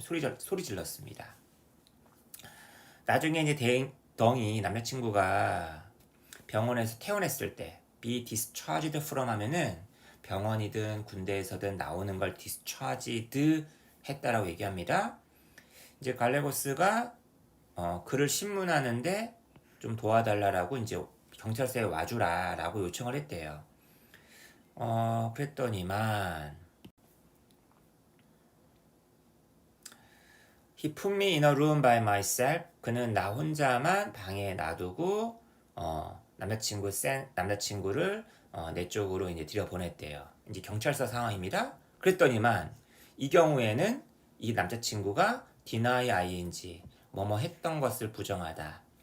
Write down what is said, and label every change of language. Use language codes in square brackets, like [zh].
[ko] 소리 질렀습니다. 나중에 이제 덩이 남자친구가 병원에서 퇴원했을 때 be discharged from 하면은 병원이든 군대에서든 나오는 걸 discharged 했다라고 얘기합니다. 이제 갈레고스가 그를 신문하는데 좀 도와달라라고 이제 경찰서에 와주라라고 요청을 했대요. 그랬더니만 [en] He put me in a room by myself. [ko] 그는 나 혼자만 방에 놔두고 남자친구를 내 쪽으로 이제 들여보냈대요. 이제 경찰서 상황입니다. 그랬더니만 이 경우에는 이 남자친구가 deny ing 뭐뭐 했던 것을 부정하다.